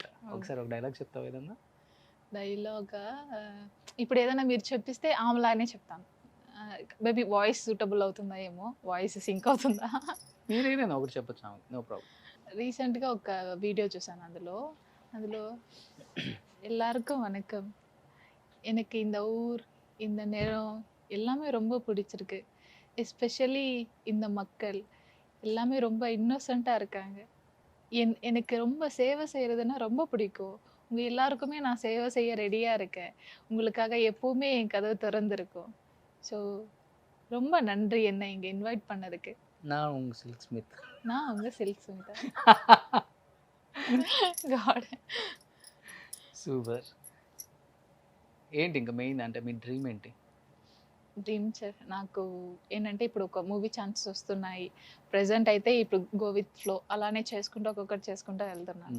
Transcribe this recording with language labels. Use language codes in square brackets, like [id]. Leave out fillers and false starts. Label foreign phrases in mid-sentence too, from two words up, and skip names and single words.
[te] ఒకసారి ఒక డైలాగ్ చెప్తావా ఏదన్నా? డైలాగా ఇప్పుడు ఏదైనా మీరు చెప్పిస్తే ఆమెలానే చెప్తాను. [en] maybe voice suitable [te] అవుతుందా ఏమో! [en] voice sync [te] అవుతుందా? మీరేదైనా ఒకటి చెప్పొచ్చు ఆమెకి. [en] no problem. [te] రీసెంట్‌గా ఒక వీడియో చూసాను అందులో [ta] எல்லாருக்கும் வணக்கம். எனக்கு இந்த ஊர், இந்த நிறம் எல்லாமே ரொம்ப பிடிச்சிருக்கு. எஸ்பெஷலி இந்த மக்கள் எல்லாமே ரொம்ப இன்னோசென்ட்டா இருக்காங்க. எனக்கு ரொம்ப சேவை செய்றதுன்னா ரொம்ப பிடிக்கும். உங்க எல்லாருக்குமே நான் சேவை செய்ய ரெடியா இருக்கேன். உங்களுக்காக எப்பவுமே என் கதவு திறந்திருக்கும். ஸோ ரொம்ப நன்றி என்ன இங்க இன்வைட் பண்ணதுக்கு. நான் உங்க சில்க் ஸ்மித். நான் உங்க சில்க் சுமிதா. [te] గాడ్. సూపర్. ఏంటి ఇంకా మెయిన్ అంటే మీ డ్రీమ్ ఏంటి? డ్రీమ్ నాకు ఏంటంటే ఇప్పుడు ఒక [en] movie chances [te] వస్తున్నాయి. ప్రెజెంట్ అయితే ఇప్పుడు [en] go with flow [te] అలానే చేసుకుంటూ ఒక్కొక్కటి చేసుకుంటూ వెళ్తున్నాను.